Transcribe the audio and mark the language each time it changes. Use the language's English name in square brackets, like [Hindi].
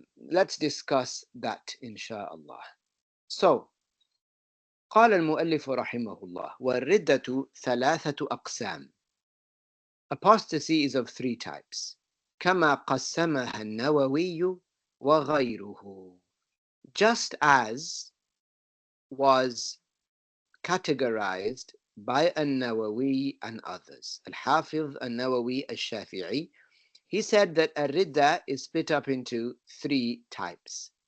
[English] Let's discuss that, inshallah. [Arabic] So, قال المؤلف رحمه الله والردة ثلاثة أقسام. [English] Apostasy is of three types. [Arabic] كما قسمها النووي وغيره. [English] Just as was categorized by An-Nawawi and others. Al-Hafiz An-Nawawi Al-Shafi'i, he said that ar-ridda is split up into three types.